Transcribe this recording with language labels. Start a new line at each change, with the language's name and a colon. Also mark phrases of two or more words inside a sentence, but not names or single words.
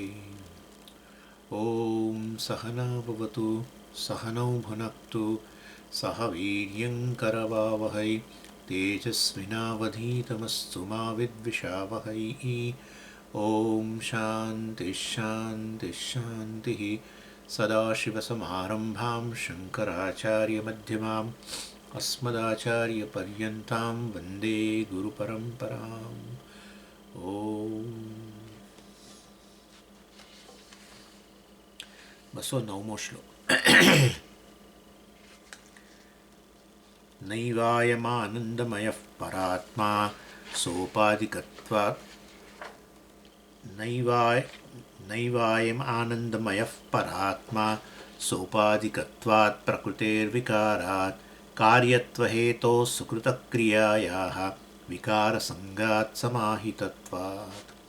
Sanskrit: ॐ सहना भवतु सहनौ भुनक्तु सह वीर्यङ्करवावहै तेजस्विनावधीतमस्तु मा विद्विषावहै। ॐ शान्तिः शान्तिः शान्तिः। सदाशिवसमारम्भां शङ्कराचार्यमध्यमाम् अस्मदाचार्यपर्यन्तां वन्दे गुरुपरम्पराम्।
Gujarati: ઓમ 209મો શ્લોક.
Sanskrit: નૈવાયમાનંદમયઃ પરાત્મા સોપાધિકત્વાत् નૈવાયમાનંદમયઃ પરાત્મા સોપાધિકત્વાत् પ્રકૃતેર્વિકારાत् કાર્યત્વહેતોઃ સુકૃતક્રિયાયાઃ વિકારસંગાત સમાહિતત્વાत्.